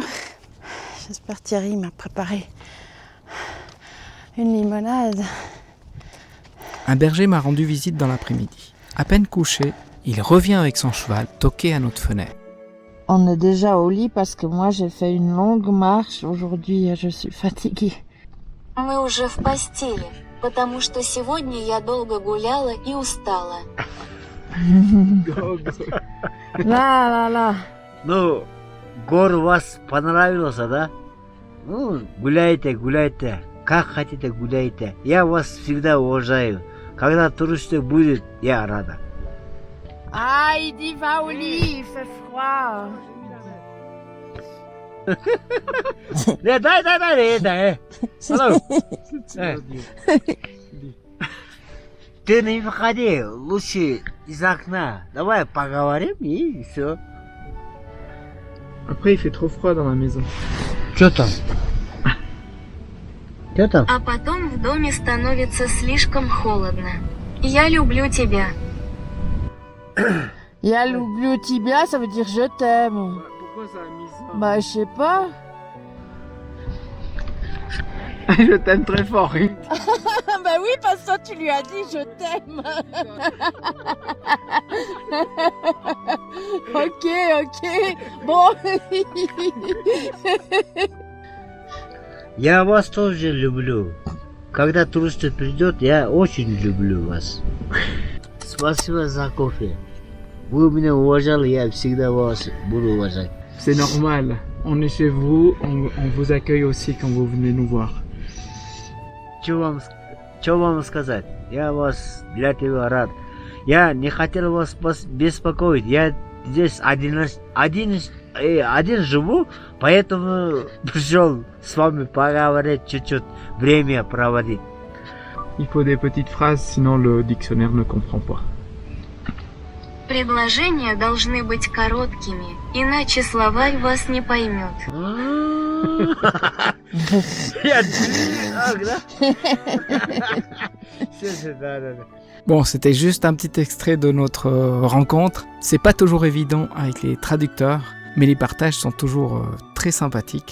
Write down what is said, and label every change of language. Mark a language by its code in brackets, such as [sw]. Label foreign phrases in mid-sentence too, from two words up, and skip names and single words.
[fr] J'espère Thierry m'a préparé une limonade. Un berger m'a rendu visite dans l'après-midi. À peine couché, il revient avec son cheval toquer à notre fenêtre. On est déjà au lit parce que moi j'ai fait une longue marche. Aujourd'hui, je suis fatiguée. [ru] Мы уже в постели, потому что сегодня я долго гуляла и устала. Ла-ла-ла. Ну, гор вас понравился, да? Ну, гуляйте. Как хотите, гуляйте. Я вас всегда уважаю. Когда туристы будет, я рада. [fr] Ah, il dit va au lit, il fait froid. [ru] Дай. Алло. Ты не выходи, лучше из окна. Давай поговорим и все. [fr] Après, il fait trop froid dans la maison. [ru] Что там? Что там? А потом в доме становится слишком холодно. Я люблю тебя. Я люблю тебя, [fr] ça veut dire je t'aime. Pourquoi ça a mis ça Bah, je sais pas. Je t'aime très fort. Bah oui, parce que toi, tu lui as dit je t'aime. Ok. Bon. [ru] Я вас тоже люблю. Когда туристы придет, я очень люблю вас. Спасибо за кофе. Вы меня уважали, я всегда вас буду уважать. [fr] C'est normal. On est chez vous, on vous accueille aussi quand vous venez nous voir. [ru] Что вам сказать? Я вас для тебя рад. Я не хотел вас беспокоить. Я здесь один живу, поэтому пришел с вами поговорить, чуть-чуть время проводить. [fr] Il faut des petites phrases, sinon le dictionnaire ne comprend pas. Предложения должны быть короткими, иначе словарь вас не поймет. Bon, c'était juste un petit extrait de notre rencontre. C'est pas toujours évident avec les traducteurs, mais les partages sont toujours très sympathiques.